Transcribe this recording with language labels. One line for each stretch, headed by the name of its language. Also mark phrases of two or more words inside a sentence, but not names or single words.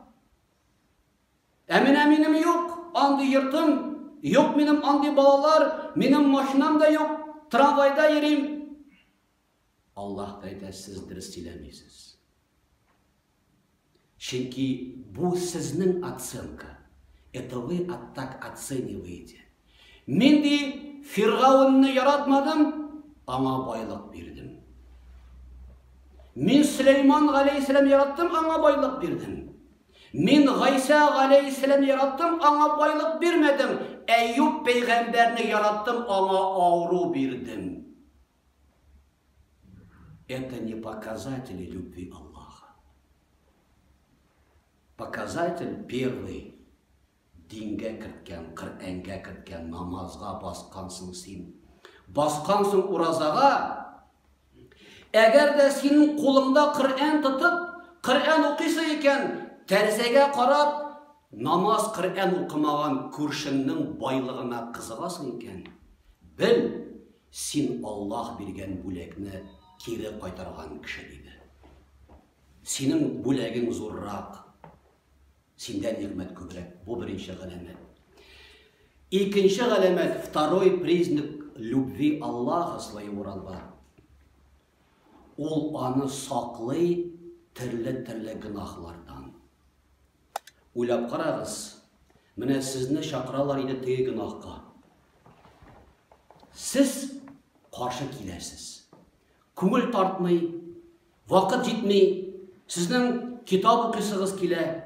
Tatar: Менә минем юк, андый йортым, юк минем андый балалар, минем машинам да юк, трамвайда йөрим. Аллаһ әйтә, сез дөрес сөйләмисез. Чөнки бу сезнең оценка.
Russian: Это вы так оцениваете.
Tatar: Мин ди Фиргауынны яратмадым, аңа байлык бирдем. Мин Сөләйман галәйһиссәлам яраттым, аңа байлык бирдем. Мин Гайса галәйһиссәлам яраттым, аңа байлык бирмәдем. Әйюб пәйгамбәрне яраттым, аңа авыру бирдем.
Russian: Это не показатели любви Аллаха. Показатель первый.
Tatar: Дингә керткән, Коръәнгә керткән, намазга баскансың син. Баскансың уразага. Әгәр дә синең кулыңда Коръән тотып, Коръән укыйсың икән, тәрәзәгә карап, намаз Коръән укымаган күршеңнең байлыгына кызыгасың икән, бел, син Аллаһ биргән бүләкне кире кайтарган кеше диде. Синең бүләгең зуррак, синдән ниғмәт күбрәк. Бу беренче галәмәт. Икенче галәмәт,
Russian: второй признак любви Аллаха своего раба.
Tatar: Ул аны саклый төрле гынахлардан. Уйлап карагыз, менә сезне чакыралар иде теге гынахка. Сез каршы киләсез. Күңел тартмый, вакыт җитмей, сезнең китап укысыгыз килә.